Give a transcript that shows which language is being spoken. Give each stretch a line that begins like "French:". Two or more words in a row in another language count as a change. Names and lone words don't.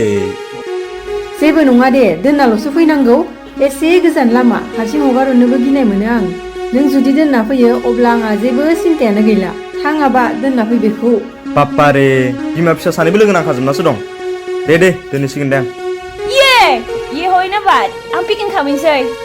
Bodo: जेबो नङा दे, दोननाल'सो फैनांगौ। एसे गोजान लामा, हारसिं हगारहरनोबो गिनाय मोनो आं। नों जुदि दोनना फैयो अब्ला आंहा जेबो सिन्थायानो गैला। थाङाबा दोनना फै बेखौ। बाप्पारे, बिमा फिसा सानैबो लोगो नांखाजोबनासो दं। दे दोनहैसिगोन दे आं।
Hindi: ये होइन बात,
Bodo: आं पिकिं खालामनोसै।